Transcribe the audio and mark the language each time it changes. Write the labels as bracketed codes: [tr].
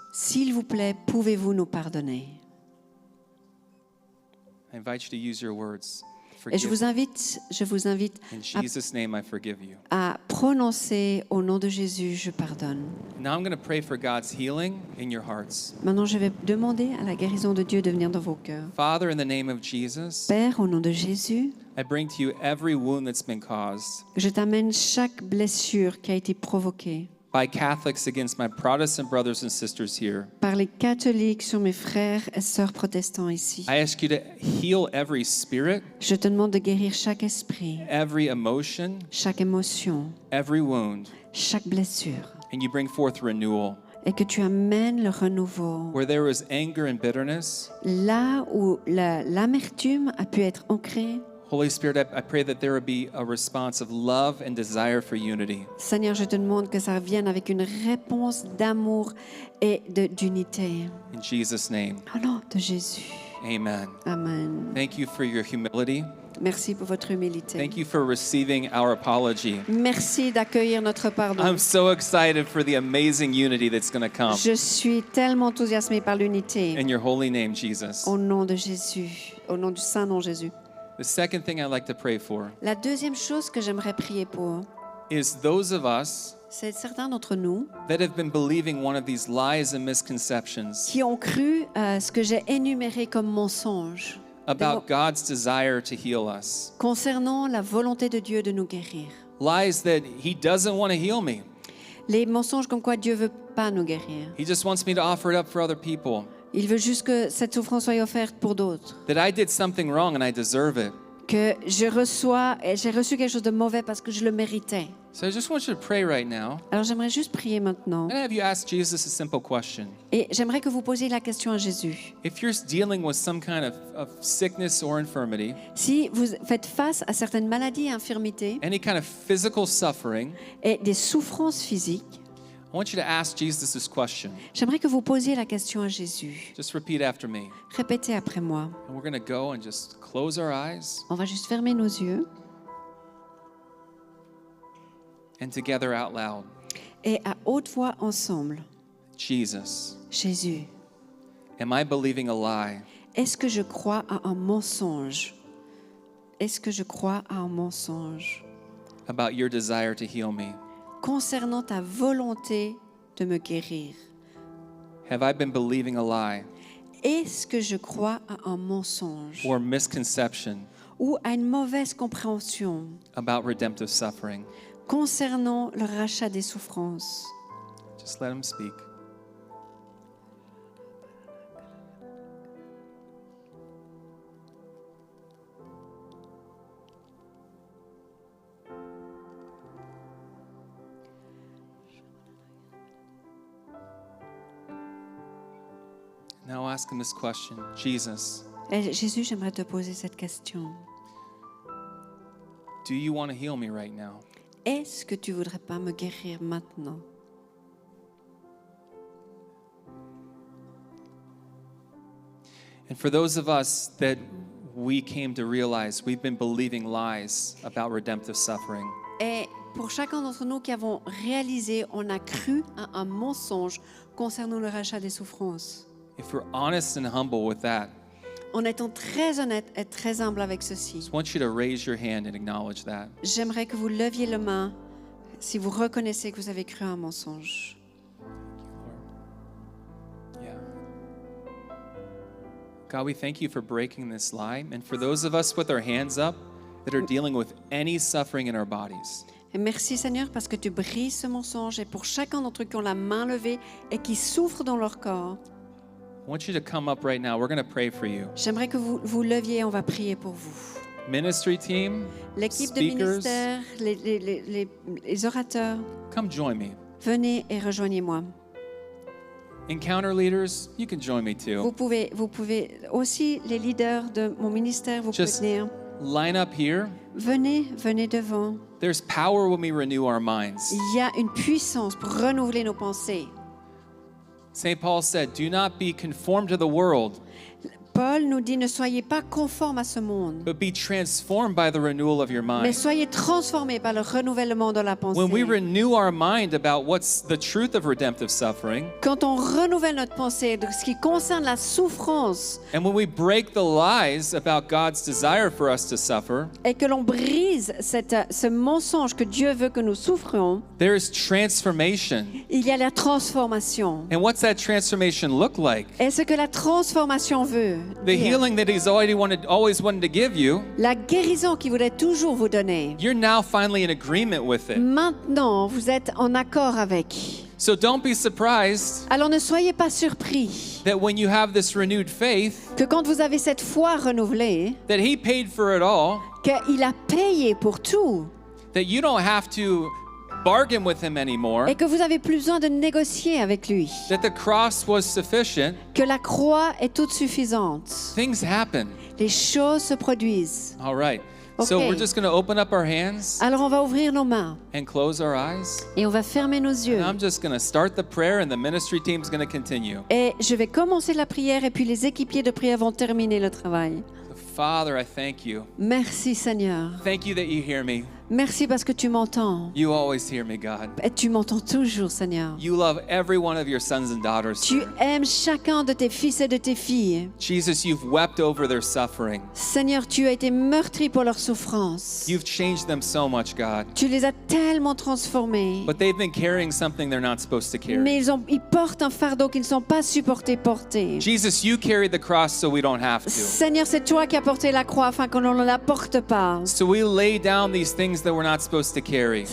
[fr] S'il vous plaît, pouvez-vous nous pardonner? [en] I invite you to use your words. [fr] Et je [en] Forgive. [fr] vous invite [en] In Jesus' name, I forgive you. [fr] à prononcer au nom de Jésus, je pardonne. [en] Now I'm going to pray for God's healing in your hearts. [fr] Maintenant, je vais demander à la guérison de Dieu de venir dans vos cœurs. [en] Father, in the name of Jesus, [fr] Père, au nom de Jésus, [en] I bring to you every wound that's been caused [fr] je t'amène chaque blessure qui a été provoquée [en] by Catholics against my Protestant brothers and sisters here. [fr] par les catholiques sur mes frères et sœurs protestants ici. [en] I ask you to heal every spirit, [fr] Je te demande de guérir chaque esprit, [en] every emotion, [fr] chaque émotion, [en] every wound, [fr] chaque blessure, [en] and you bring forth renewal. [fr] et que tu amènes le renouveau. [en] Where there was anger and bitterness, [fr] Là où l'amertume a pu être ancrée, [en] Holy Spirit, I pray that there would be a response of love and desire for unity. [fr] Seigneur, je te demande que ça vienne avec une réponse d'amour et d'unité. [en] In Jesus' name, [fr] Au nom de Jésus. [en] amen. [fr] Amen. [en] Thank you for your humility. [fr] Merci pour votre humilité. [en] Thank you for receiving our apology. [fr] Merci d'accueillir notre pardon. [en] I'm so excited for the amazing unity that's going to come. [fr] Je suis tellement enthousiasmée par l'unité. [en] In your holy name, Jesus. [fr] Au nom de Jésus. Au nom du Saint nom Jésus. [en] The second thing I'd like to pray for [fr] La deuxième chose que j'aimerais prier pour, [en] is those of us [fr] c'est certains d'entre nous [en] that have been believing one of these lies and misconceptions [fr] qui ont cru ce que j'ai énuméré comme mensonge [en] about God's desire to heal us. [fr] concernant la volonté de Dieu de nous guérir. [en] Lies that He doesn't want to heal me. [fr] Les mensonges comme quoi Dieu veut pas nous guérir. [en] He just wants me to offer it up for other people. [fr] Il veut juste que cette souffrance soit offerte pour d'autres. [en] That I did something wrong and I deserve it. [fr] Que j'ai reçu quelque chose de mauvais parce que je le méritais. [en] So I just want you to pray right now. [fr] Alors j'aimerais juste prier maintenant. [en] I'm going to have you ask Jesus a simple question. [fr] Et j'aimerais que vous posiez la question à Jésus. [en] If you're dealing with some kind of sickness or infirmity, [fr] Si vous faites face à certaines maladies et infirmités [en] any kind of physical suffering, [fr] et des souffrances physiques, [en] I want you to ask Jesus this question. [fr] j'aimerais que vous posiez la question à Jésus. [en] Just repeat after me. [fr] Répétez après moi. [en] And we're going to go and just close our eyes [fr] On va juste fermer nos yeux [en] and together out loud. [fr] et à haute voix ensemble. [en] Jesus, [fr] Jésus, [en] am I believing a lie [fr] est-ce que je crois à un mensonge? Est-ce que je crois à un mensonge [en] about your desire to heal me? [fr] concernant ta volonté de me guérir? [en] Have I been believing a lie [fr] Est-ce que je crois à un mensonge [en] or misconception [fr] ou à une mauvaise compréhension [en] about redemptive suffering? [fr] concernant le rachat des souffrances? [en] Just let him speak. Now ask him this question. Jesus, [fr] Et Jésus, j'aimerais te poser cette question. [en] do you want to heal me right now? [fr] Est-ce que tu voudrais pas me guérir maintenant? [en] And for those of us that we came to realize we've been believing lies about redemptive suffering, [fr] Et pour chacun d'entre nous qui avons réalisé, on a cru à un mensonge concernant le rachat des souffrances. [en] if we're honest and humble with that, [fr] En étant très honnête et très humble avec ceci, [en] I want you to raise your hand and acknowledge that. [fr] j'aimerais que vous leviez la main si vous reconnaissez que vous avez cru à un mensonge. [en] Yeah. God, we thank you for breaking this lie. And for those of us with our hands up that are dealing with any suffering in our bodies, [fr] Et merci Seigneur parce que tu brises ce mensonge et pour chacun d'entre eux qui ont la main levée et qui souffrent dans leur corps, [en] I want you to come up right now. We're going to pray for you. [fr] j'aimerais que vous vous leviez et on va prier pour vous. [en] Ministry team, [fr] L'équipe de [en] speakers, [fr] ministère, les orateurs, [en] come join me. [fr] venez et rejoignez-moi. [en] Encounter leaders, you can join me too. [fr] Vous pouvez aussi, les leaders de mon ministère, vous pouvez [en] Just [fr] venir. [en] line up here. [fr] Venez devant. [en] There's power when we renew our minds. [fr] Il y a une puissance pour renouveler nos pensées. [en] St. Paul said, do not be conformed to the world, [fr] Paul nous dit, ne soyez pas conformes à ce monde, [en] but be transformed by the renewal of your [fr] mais [en] mind. [fr] soyez transformés par le renouvellement de la pensée. [en] When we renew our mind about what's the truth of redemptive suffering, [fr] Quand on renouvelle notre pensée de ce qui concerne la souffrance [en] and when we break the lies about God's desire for us to suffer, [fr] et que l'on brise ce mensonge que Dieu veut que nous souffrions, [en] there is transformation. [fr] il y a la transformation. [en] And what's that transformation look like? [fr] Et ce que la transformation veut, [en] the healing that He's always wanted to give you, [fr] la guérison qu'il voulait toujours vous donner, [en] you're now finally in agreement with it. [fr] maintenant vous êtes en accord avec. [en] So don't be surprised [fr] Alors ne soyez pas surpris [en] that when you have this renewed faith, [fr] que quand vous avez cette foi renouvelée, [en] that He paid for it all, [fr] qu'il a payé pour tout [en] that you don't have to bargain with Him anymore, [fr] et que vous n'avez plus besoin de négocier avec lui, [en] that the cross was sufficient. [fr] que la croix est toute suffisante. [en] Things happen. [fr] Les choses se produisent. [en] All right. So [fr] Okay. [en] we're just going to open up our hands [fr] Alors on va ouvrir nos mains [en] and close our eyes. [fr] et on va fermer nos yeux. [en] And I'm just going to start the prayer and the ministry team's going to continue. [fr] Et je vais commencer la prière et puis les équipiers de prière vont terminer le travail. [en] Father, I thank you. [fr] Merci Seigneur. [en] Thank you that you hear me. [fr] Merci parce que tu m'entends. [en] You always hear me, God. [fr] Et tu m'entends toujours Seigneur. [en] You love every one of your sons and daughters. [fr] Tu [en] Sir. [fr] aimes chacun de tes fils et de tes filles. [en] Jesus, you've wept over their suffering. [fr] Seigneur, tu as été meurtri pour leur souffrance. [en] You've changed them so much, God. [fr] Tu les as tellement transformés. [en] But they've been carrying something they're not supposed to carry. [fr] Mais ils portent un fardeau qu'ils ne sont pas supportés porter. [en] Jesus, you carried the cross so we don't have to. [fr] Seigneur, c'est toi qui as porté la croix afin qu'on ne la porte pas. [en] So we lay down these things that we're not supposed to carry.